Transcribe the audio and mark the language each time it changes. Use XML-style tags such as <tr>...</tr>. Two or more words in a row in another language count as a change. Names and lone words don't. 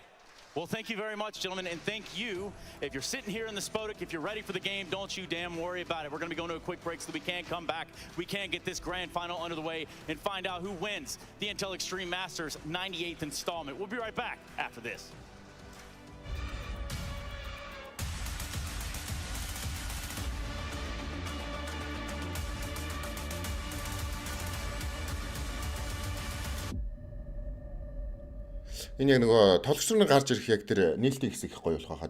<en>Well, thank you very much, gentlemen, and thank you. If you're sitting here in the Spodek, if you're ready for the game, don't you damn worry about it. We're going to be going to a quick break so that we can come back. We can get this grand final under the way and find out who wins the Intel Extreme Masters 98th installment. We'll be right back after this.</en> <mn>Энэ яг нөгөө тоглогч нар гарч ирэх яг тэр нийлтийн хэсэг их гоё болох хаа.</mn>